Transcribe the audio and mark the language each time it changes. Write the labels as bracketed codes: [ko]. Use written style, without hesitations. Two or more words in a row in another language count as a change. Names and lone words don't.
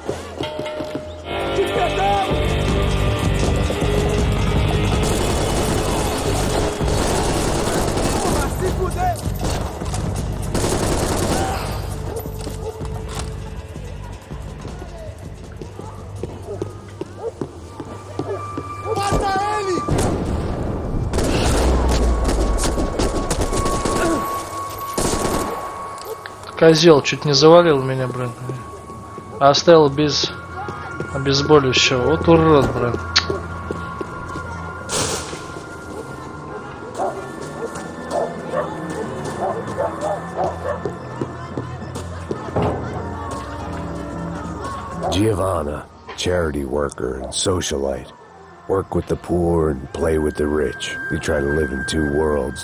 [pt] Se fuder! Mata ele! [ru] Козел чуть не завалил меня, блин. Оставил без обезболивающего. Вот урод, блин. [en] Giovanna, charity worker and socialite. Work with the poor and play with the rich. You try to live in two worlds.